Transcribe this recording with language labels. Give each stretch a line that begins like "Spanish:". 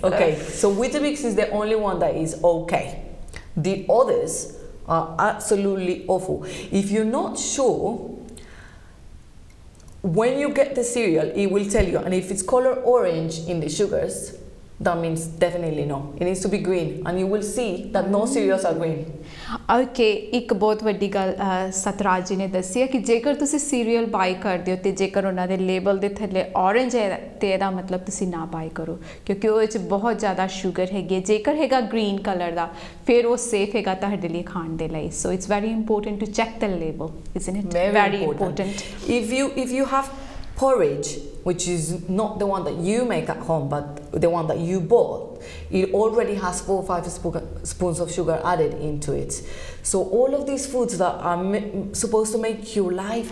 English: Okay, so Weetabix is the only one that is okay. The others are absolutely awful. If you're not sure, when you get the cereal, it will tell you, and if it's color orange in the sugars, that means definitely no. It needs to be green, and you will see that no cereals are green.
Punjabi: Okay, ਇੱਕ ਬਹੁਤ ਵੱਡੀ ਗੱਲ ਸਤਰਾਜ ਜੀ ਨੇ ਦੱਸੀ ਹੈ ਕਿ ਜੇਕਰ ਤੁਸੀਂ ਸੀਰੀਅਲ ਬਾਈ ਕਰਦੇ ਹੋ ਤੇ ਜੇਕਰ ਉਹਨਾਂ ਦੇ ਲੇਬਲ ਦੇ ਥੱਲੇ orange ਹੈ ਤੇ ਇਹਦਾ ਮਤਲਬ ਤੁਸੀਂ ਨਾ ਬਾਈ ਕਰੋ, ਕਿਉਂਕਿ ਉਹ ਵਿੱਚ ਬਹੁਤ ਜ਼ਿਆਦਾ ਸ਼ੂਗਰ ਹੈਗੀ ਹੈ। ਜੇਕਰ ਹੈਗਾ ਗ੍ਰੀਨ ਕਲਰ ਦਾ ਫਿਰ ਉਹ ਸੇਫ ਹੈਗਾ ਤੁਹਾਡੇ ਲਈ ਖਾਣ ਦੇ ਲਈ।
English: So it's very important to check the label, isn't it? Very important. If you have porridge, which is not the one that you make at home but the one that you bought, it already has 4 or 5 spoons of sugar added into it. So all of these foods that are supposed to make your life